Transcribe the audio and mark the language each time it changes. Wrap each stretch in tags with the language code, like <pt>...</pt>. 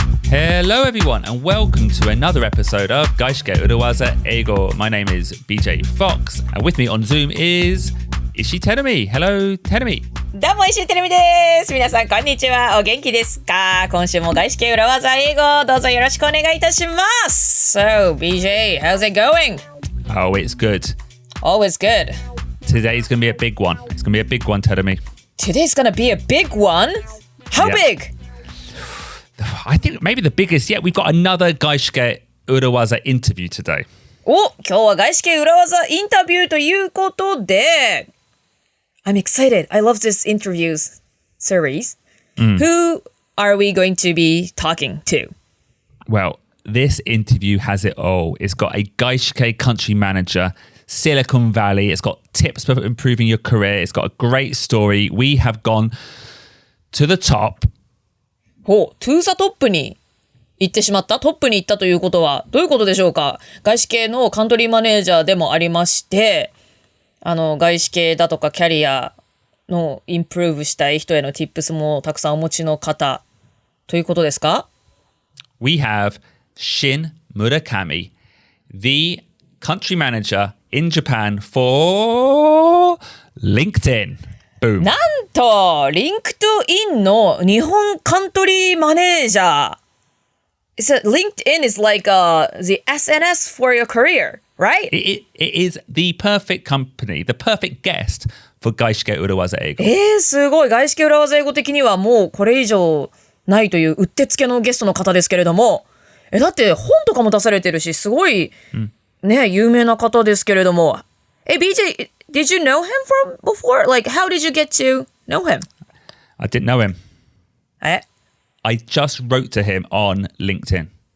<en>Hello everyone and welcome to another episode of 外資系裏技英語 My name is BJ Fox and with me on Zoom is Ishii Terumi. Hello Terumi.</en> <ja>どうも石井てるみです。皆さんこんにちは。お元気ですか？今週も外資系裏技英語どうぞよろしくお願いいたします。</ja> <en>So BJ, how's it going? Oh, it's good. Always good. Today's going to be a big one. It's going to be a big one, Terumi. Today's gonna be a big one? How big? I think maybe the biggest yet. We've got another 外資系裏技 interview today.</en> <ja>今日は外資系裏技インタビューということで</ja> <en>I'm excited. I love this interviews series. Who are we going to be talking to? Well, this interview has it all. It's got a 外資系 country manager, Silicon Valley. It's got tips for improving your career. It's got a great story. We have gone to the top.</en> <ja>トゥーザトップに行ってしまった？トップに行ったということはどういうことでしょうか？外資系のカントリーマネージャーでもありまして、外資系だとかキャリアのインプルーブしたい人への tips もたくさんお持ちの方ということですか？</ja> <en>We have Shin Murakami, the country manager in Japan for LinkedIn. Boom.</en> <ja>なんと、リンクトインの日本カントリーマネージャー。</ja> <en>So LinkedIn is like the SNS for your career, right? It is the perfect company, the perfect guest for 外資系裏技英語。</en> <ja>すごい。外資系裏技英語的にはもうこれ以上ないといううってつけのゲストの方ですけれども。だって本とかも出されてるし、すごい、ね、有名な方ですけれども。</ja> <en>BJ, did you know him from before? Like, how did you get to know him? I didn't know him. I just wrote to him on LinkedIn.</en>